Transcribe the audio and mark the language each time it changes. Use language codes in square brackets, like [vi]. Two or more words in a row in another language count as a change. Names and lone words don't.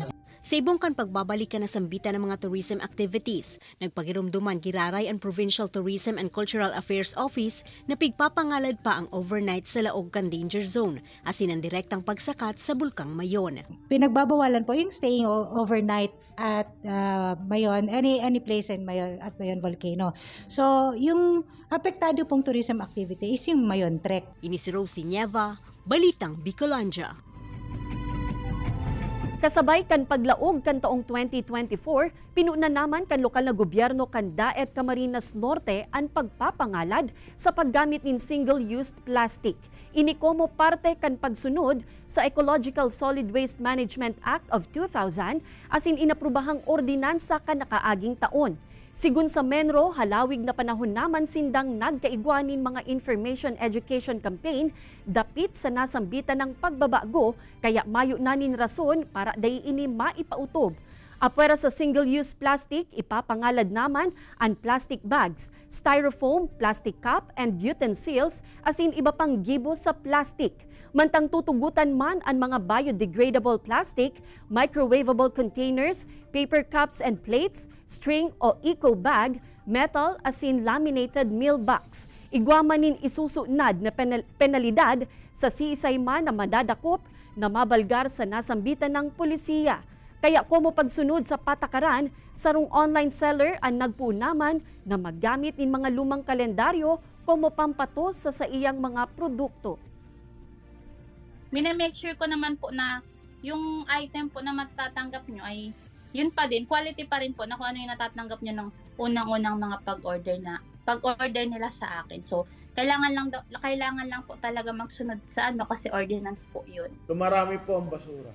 [bik] Sa ibong kan pagbabalik ka na sambitan ng mga [en] tourism activities, [bik] nagpagirumduman giraray ang Provincial Tourism and Cultural Affairs Office na pigpapangalad pa ang overnight sa laog kan [en] danger zone, [bik] asin ang direktang pagsakat sa Bulkang Mayon. [tl] Pinagbabawalan po yung [en] staying overnight at Mayon, any place in Mayon at Mayon Volcano. [tl] So, yung apektado pong [en] tourism activity [tl] is yung Mayon Trek. [bik] Ini si Rosie Nieva, Balitang Bicolandia. Kasabay kan paglaog kan taong 2024, pinuna naman kan lokal na gobyerno kan Daet Camarines Norte ang pagpapangalad sa paggamit ng [en] single-used plastic. [bik] Ini como parte kan pagsunod sa Ecological Solid Waste Management Act of 2000 asin inaprubahang ordinansa kan nakaaging taon. Sigun sa Menro, halawig na panahon naman sindang nagkaigwanin mga [en] information education campaign [bik] dapit sa nasambitan ng pagbabago kaya mayo nanin rason para day ini maipautob. Apwera sa [en] single-use plastic, [bik] ipapangalad naman ang [en] plastic bags, [bik] styrofoam, [en] plastic cup, and utensils [bik] asin iba pang gibo sa plastic. Mantang tutugutan man ang mga [en] biodegradable plastic, microwavable containers, paper cups and plates, [bik] string o [en] eco bag, [bik] metal asin [en] laminated meal box. [bik] Igwamanin isusunad na penalidad sa siisay man na madadakop na mabalgar sa nasambitan ng pulisiya. Kaya komo pagsunod sa patakaran, sarong [en] online seller [bik] ang nagpunaman na maggamit nin mga lumang kalendaryo komo pampatos sa iyang mga produkto. [tl] Mine-make sure ko naman po na yung item po na matatanggap nyo ay yun pa din, quality pa rin po na kung ano yung natatanggap nyo ng unang-unang mga pag-order nila sa akin. So, kailangan lang po talaga magsunod sa kasi ordinance po yun. Dumarami po ang basura.